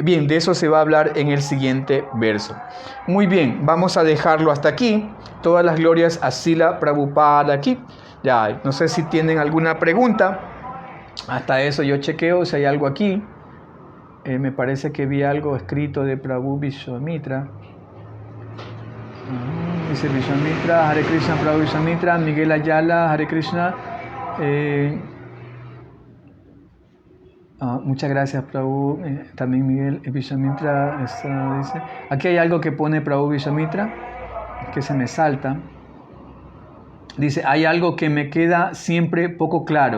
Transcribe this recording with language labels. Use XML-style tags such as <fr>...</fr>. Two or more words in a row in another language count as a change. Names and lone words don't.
<es>Bien, de eso se va a hablar en el siguiente verso. Muy bien, vamos a dejarlo hasta aquí. Todas las glorias a Srila Prabhupada aquí. Ya, no sé si tienen alguna pregunta. Hasta eso yo chequeo si hay algo aquí. Me parece que vi algo escrito de Prabhu Vishwamitra. Dice Vishwamitra,</es> <sa>Hare Krishna,</sa> <es>Prabhu Vishwamitra, Miguel Ayala,</es> <sa>Hare Krishna.</sa> <es>Muchas gracias, Prabhu. También Miguel Vishwamitra dice. Aquí hay algo que pone Prabhu Vishwamitra, que se me salta. Dice, hay algo que me queda siempre poco claro.</es>